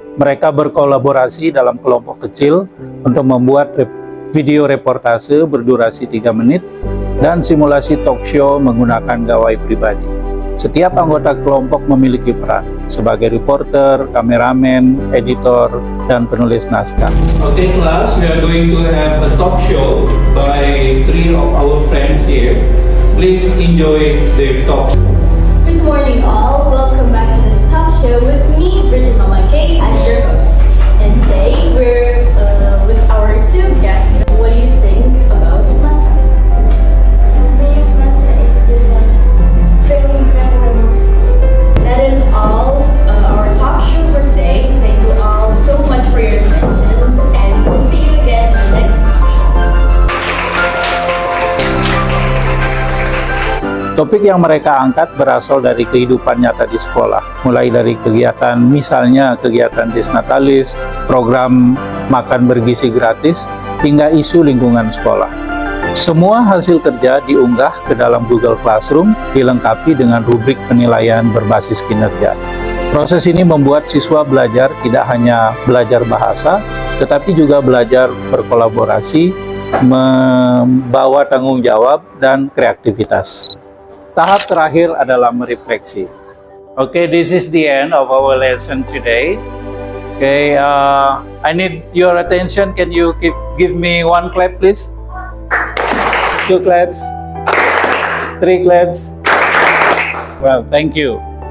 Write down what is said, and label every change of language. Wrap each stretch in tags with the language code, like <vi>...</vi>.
<id>Mereka berkolaborasi dalam kelompok kecil untuk membuat video reportase berdurasi 3 menit dan simulasi talk show menggunakan gawai pribadi. Setiap anggota kelompok memiliki peran sebagai reporter, kameramen, editor, dan penulis naskah.</id> <en>Okay class, we are going to have a talk show by 3 of our friends here. Please enjoy the talk show. Good morning all, welcome back to this talk show with me, Bridget Mamakay, as your host. And today we're with our 2 guests. What do you think about Smata? Smata is this very memorable school. That is all our talk show for today. Thank you all so much for your attention, and we'll see you again in the next talk show.</en> <id>Topik yang mereka angkat berasal dari kehidupan nyata di sekolah, mulai dari kegiatan misalnya kegiatan Disnatalis, program makan bergizi gratis, hingga isu lingkungan sekolah. Semua hasil kerja diunggah ke dalam Google Classroom, dilengkapi dengan rubrik penilaian berbasis kinerja. Proses ini membuat siswa belajar tidak hanya belajar bahasa, tetapi juga belajar berkolaborasi, membawa tanggung jawab, dan kreativitas. Tahap terakhir adalah merefleksi.</id> <en>Okay, this is the end of our lesson today. Okay, I need your attention. Can you give me one clap, please? 2 claps, 3 claps. Well, thank you.</en>